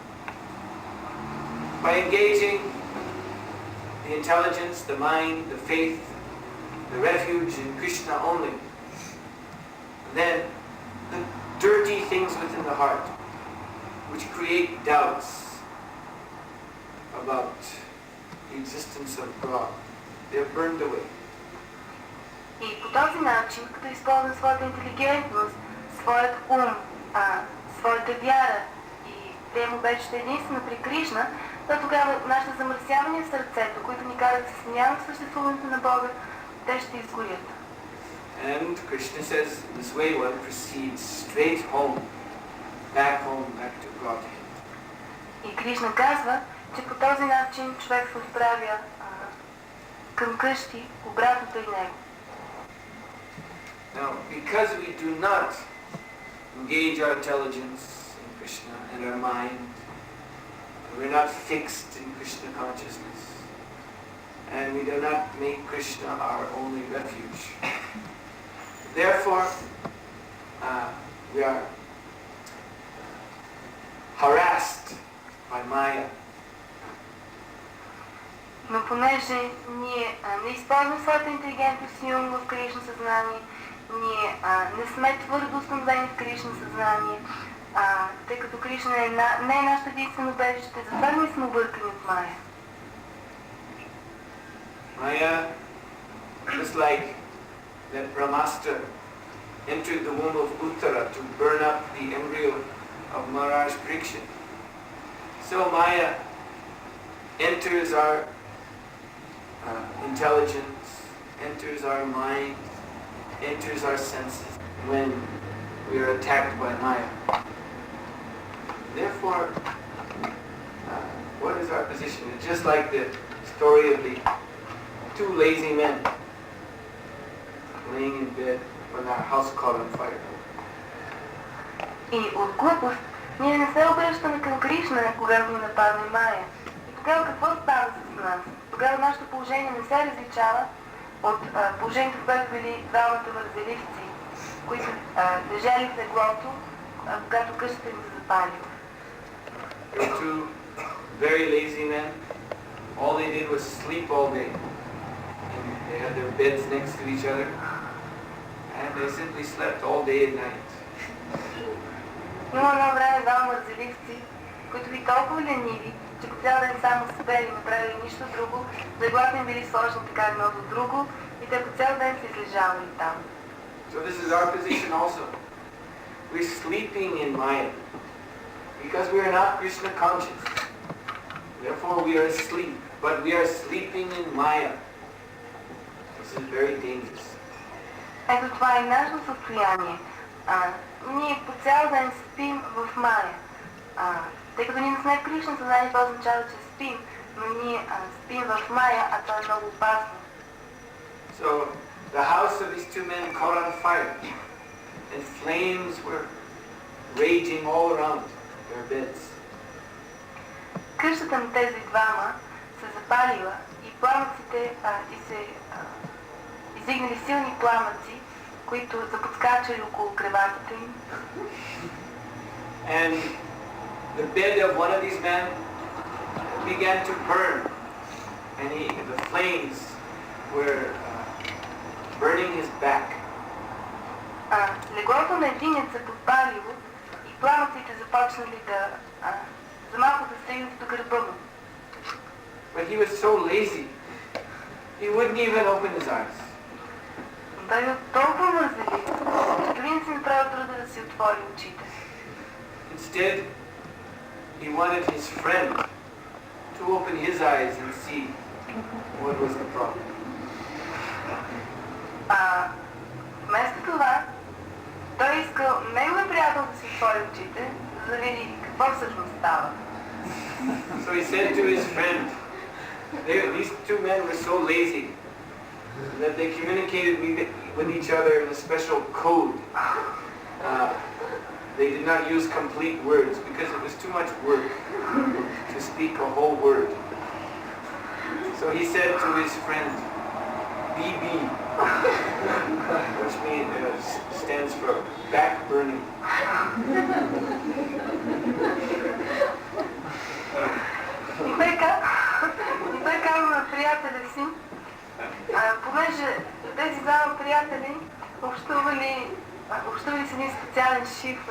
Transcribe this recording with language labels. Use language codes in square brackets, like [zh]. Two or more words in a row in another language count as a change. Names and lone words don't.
[en] By engaging the intelligence, the mind, the faith, the refuge in Krishna only, then the dirty things within the heart, which create doubts about the existence of God, they are burned away. [bg] И по този начин, като използвам своята интелигентност, своят ум, своята вяра и приема убежище единствено при Кришна, то тогава нашите замърсявания в сърцето, които ни карат да се съмняваме в съществуването на Бога, те ще изгорят. [en] And Krishna says, this way one proceeds straight home, back to Godhead. [bg] И Кришна казва, че по този начин човек се отправя към къщи, обратното и него. [en] Now, because we do not engage our intelligence in Krishna and our mind not fixed in Krishna consciousness. And we do not make Krishna our only refuge. Therefore, we are harassed by Maya. [bg] Но понеже ние не използваме своята интелигентност и ум в Кришна съзнание, ние не сме твърдо установени в Кришна съзнание, тъй като Кришна не е нашето единствено убежище, затова ние сме объркани от Мая. [en] Maya, just like that Brahmastra entered the womb of Uttara to burn up the embryo of Maharaj Parikshit. So Maya enters our intelligence, enters our mind, enters our senses when we are attacked by Maya. Therefore, what is our position? It's just like the story of the two lazy men laying in bed when our house caught on fire. [bg] И от глупост ние не се обръщаме към Кришна, когато ни нападне Мая. И тогава какво става с нас? Тогава нашето положение не се различава от положението, в което били двамата мързеливци, които лежали в леглото, когато къщата им се запалила. [en] Two very lazy men. All they did was sleep all day. And they had their beds next to each other. And they simply slept all day and night. [bg] Има едно време двама мързеливци, които били толкова лениви, че по цял ден само спели, не правили нищо друго, леглата им били сложени така едно до друго и те по цял ден се излежавали там. [en] So this is our position also. We're sleeping in Maya because we are not Krishna conscious. Therefore we are asleep, but we are sleeping in Maya. This is very dangerous. [bg] Ето това е нашето състояние. Ние по цял ден спим в Мая. Тъй като ние не сме в Кришна съзнание, това означава, че спим, но ние спим в Мая, а това е много опасно. [en] So the house of these two men caught on fire, and flames were raging all around their beds. [bg] Къщата на тези двама се запалила и пламъците се издигнали силни пламъци, които заподскачали около креватите им. [en] And the bed of one of these men began to burn, and the flames were burning his back. [bg] Леглото на единец се подпалило и пламъците започнали за малко да стигнат до гърба му. [en] But he was so lazy, he wouldn't even open his eyes. [bg] Той е толкова мързелив, че дори не си направил труда да си отвори очите. [en] Instead, he wanted his friend to open his eyes and see what was the problem. [bg] Вместо това, той искал неговия приятел да си отвори очите, за да види какво всъщност става. [en] So he said to his friend, these two men were so lazy that they communicated with each other in a special code. They did not use complete words because it was too much work to speak a whole word. So he said to his friend, BB, which stands for back burning. [bg] И той казва на приятеля си, понеже тези двама приятели общували с един специален шифър.